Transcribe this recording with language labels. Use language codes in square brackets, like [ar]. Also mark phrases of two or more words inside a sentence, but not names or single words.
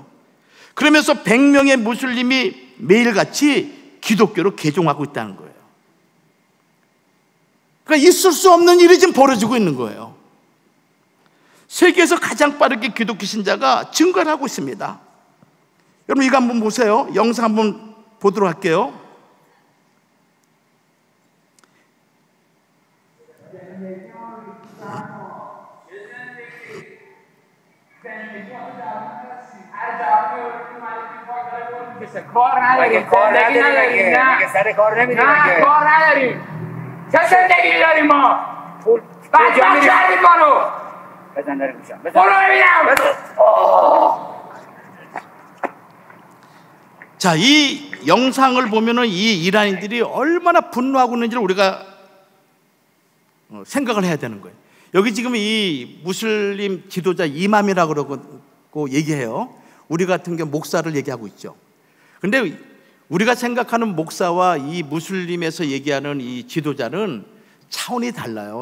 [ko] 그러면서 100명의 무슬림이 매일같이 기독교로 개종하고 있다는 거예요. 그러니까 있을 수 없는 일이 지금 벌어지고 있는 거예요. 세계에서 가장 빠르게 기독교 신자가 증가를 하고 있습니다. 여러분, 이거 한번 보세요. 영상 한번 보도록 할게요. [fa] کار نداریم زندگی نداریم نه سر کار نمیریم نه کار نداریم چه زندگی داریم ما بدبخت کردیم ما رو بزن داره میشم برو ببینم. [ko] 자, 이 영상을 보면은 이 이란인들이 얼마나 분노하고 있는지를 우리가 생각을 해야 되는 거예요. 여기 지금 이 무슬림 지도자 이맘이라고 그러고 얘기해요. 우리 같은 경우 목사를 얘기하고 있죠. 근데 우리가 생각하는 목사와 이 무슬림에서 얘기하는 이 지도자는 차원이 달라요.